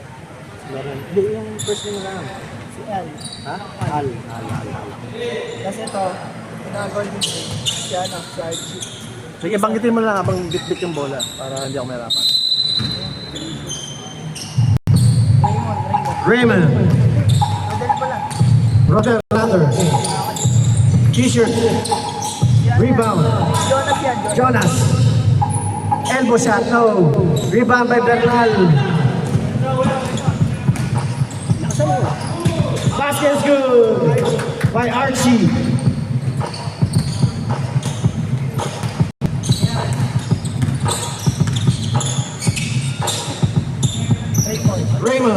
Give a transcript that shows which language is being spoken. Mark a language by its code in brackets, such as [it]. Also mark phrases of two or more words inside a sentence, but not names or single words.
[tl] Hindi, yung [en] first name [tl] lang. Si Al. Ha? Al. Kasi ito, pinaka-golden state. Si ano, si Archie. Sige, banggitin mo lang habang bit-bit yung bola para hindi ako mahirapan. Raymond. Raymond. Madali pala. Roger Lander. T-shirt. Rebound. Jonas yan, Jonas. Jonas. [en] Elbow shot, no. Rebound by Bernal. Basket's good by Archie. Raymond.